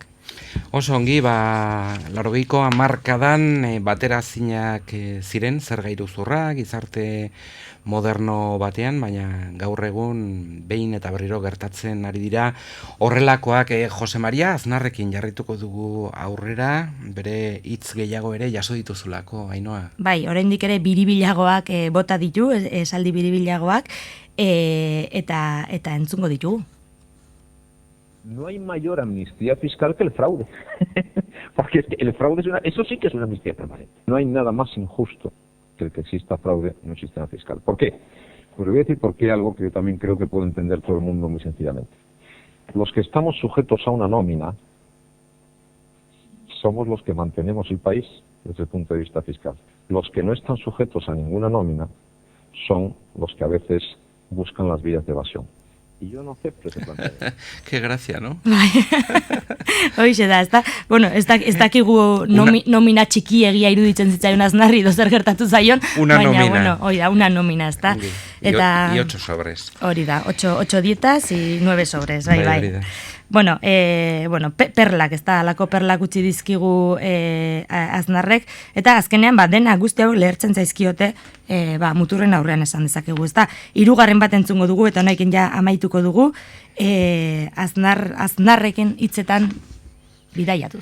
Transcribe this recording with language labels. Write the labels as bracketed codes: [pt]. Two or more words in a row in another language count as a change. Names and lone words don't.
[eu] Oso ongi, 80ko hamarkadan bateraezinak ziren zer iruzurra, gizarte moderno batean, baina gaur egun behin eta berriro gertatzen ari dira horrelakoak. Jose Maria Aznarrekin jarrituko dugu aurrera, bere hitz gehiago ere jaso dituzulako, Ainhoa. Bai, oraindik ere biribilagoak bota ditu, esaldi biribilagoak, eta entzungo ditugu. [es] No hay mayor amnistía fiscal que el fraude. Porque es que el fraude eso sí que es una amnistía permanente. No hay nada más injusto que el que exista fraude en un sistema fiscal. ¿Por qué? Pues voy a decir por qué algo que yo también creo que puede entender todo el mundo muy sencillamente. Los que estamos sujetos a una nómina somos los que mantenemos el país desde el punto de vista fiscal. Los que no están sujetos a ninguna nómina son los que a veces buscan las vías de evasión. Y yo no acepto ese planteamiento. Qué gracia, ¿no? [eu] Bai. Hoixe da, ezta? Bueno, ez dakigu nomina txikiegia iruditzen zitzaion Aznarri zer gertatu zaion, una baina, nómina. Bueno, hori da, [es] una nómina, [eu] ezta? [es] Eta... Y 8 sobres. [eu] Hori da, [es] 8 dietas y 9 sobres, [eu] bai. Hori da. Bueno, perlak, ez da, alako perlak utzi dizkigu Aznarrek, eta azkenean, dena guzti hau lehertzen zaizkiote, muturren aurrean esan dezakegu, ez da. 3. bat entzungo dugu, eta honekin ja amaituko dugu, Aznarreken hitzetan bidaiatuz.